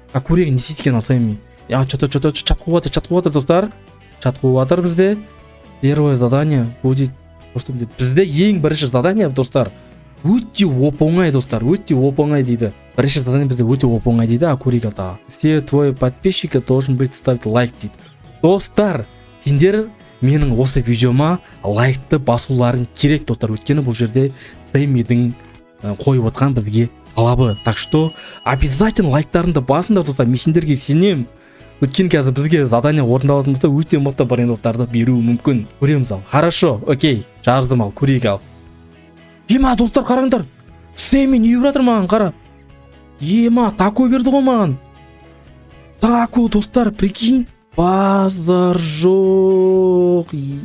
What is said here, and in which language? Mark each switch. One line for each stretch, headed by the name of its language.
Kazakh: Көрейік, не істейді екен Сэмми? Чат қуып жатыр, достар. Чат қуып жатыр бізде.
Russian: Первое задание будет.
Kazakh: Бізде ең бірінші задание, достар. Өте оп-оңай, достар, өте оп-оңай дейді. Бірінші задание бізде өте оп-оңай дейді, көрейік ата.
Russian: Все твои подписчики должен быть ставить лайк
Kazakh: дейді. Достар, сендер менің осы видеома лайкты басуларың керек, достар. Өйткені бұл жерде Сэммидің қойып отқан бізге талабы.
Russian: Так что
Kazakh: обязательно лайктарыңды басыңдар, достар. Мен сендерге сенем. Өйткені қазір бізге задание орындалатын болса өте мықты брейнроттарды беруі мүмкін. Көреміз ал.
Russian: Хорошо, окей.
Kazakh: Жаздым ал, көрейік ал. Ема, достар, қараңдар. Сэмми не беріп жатыр маған, қара. Ема, тако берді ғой маған. Тако, достар, прикинь. Базар жоқ.